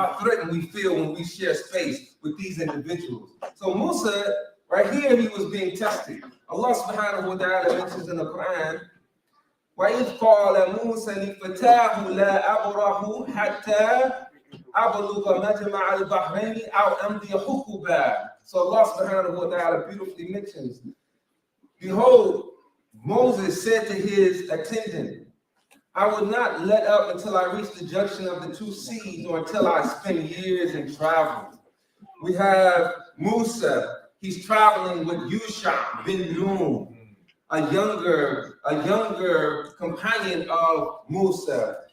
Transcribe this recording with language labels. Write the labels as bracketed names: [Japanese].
[English] How threatened we feel when we share space with these individuals. So Musa, right here, he was being tested. Allah subhanahu wa ta'ala mentions in the Quran, [Arabic] وَإِذْ قَالَ مُوسَى لِفَتَاهُ لَا أَبْرَحُ حَتَّى أَبْلُغَ مَجْمَعَ الْبَحْرَيْنِ أَوْ أَمْضِيَ حُقُبًا. [English] So Allah subhanahu wa ta'ala beautifully mentions, behold, Moses said to his attendant, I would not let up until I reach the junction of the two seas or until I spend years in travel. We have Musa, he's traveling with Yusha bin Nun, a younger companion of Musa.